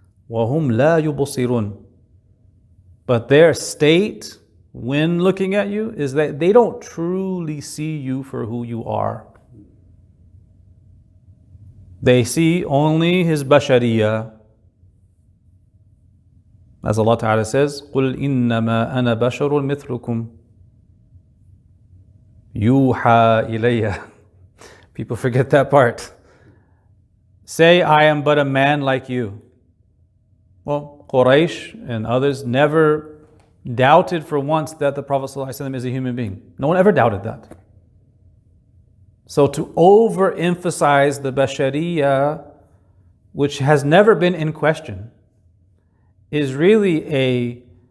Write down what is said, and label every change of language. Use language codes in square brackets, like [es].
[ar] وَهُمْ لَا يُبْصِرُونَ. [en] But their state when looking at you is that they don't truly see you for who you are. They see only His bashariyah. As Allah Ta'ala says, [ar] قُلْ إِنَّمَا أَنَا بَشَرٌ مِثْلُكُمْ يُوحَى إِلَيَّ. [en] People forget that part. Say, I am but a man like you. Well, Quraysh and others never doubted for once that the Prophet ﷺ is a human being. No one ever doubted that. So to overemphasize the bashariyah, which has never been in question, is really